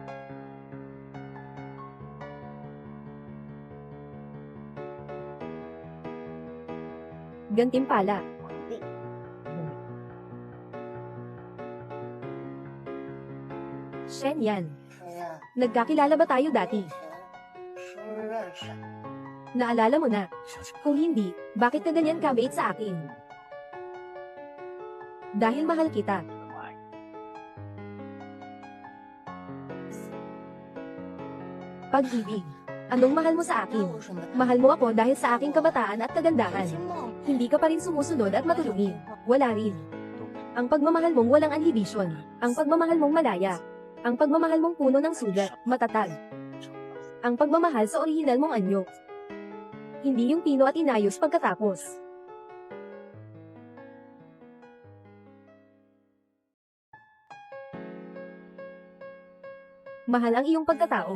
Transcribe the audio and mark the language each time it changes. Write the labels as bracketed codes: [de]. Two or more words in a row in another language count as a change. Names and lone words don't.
[tl] Gantimpala. Shen Yan, [zh] 谁呀？ [tl] nagkakilala ba tayo dati? [zh] 是不是认识？ [tl] Naalala mo na? Kung hindi, bakit ka ganyan kabait sa akin? Dahil mahal kita. Pag-ibig. Anong mahal mo sa [zh] 那 [tl] akin? [zh] 为什么？ [tl] Mahal mo ako dahil sa aking kabataan at [zh] 有 [tl] kagandahan. [zh] 些梦 [tl] Hindi ka pa rin sumusunod at matulungin. Wala rin. Ang pagmamahal mong walang anhibisyon. Ang pagmamahal mong malaya. Ang pagmamahal mong puno ng sugat, matatag. Ang pagmamahal sa orihinal mong anyo. Hindi yung pino at inayos pagkatapos. Mahal ang iyong pagkatao.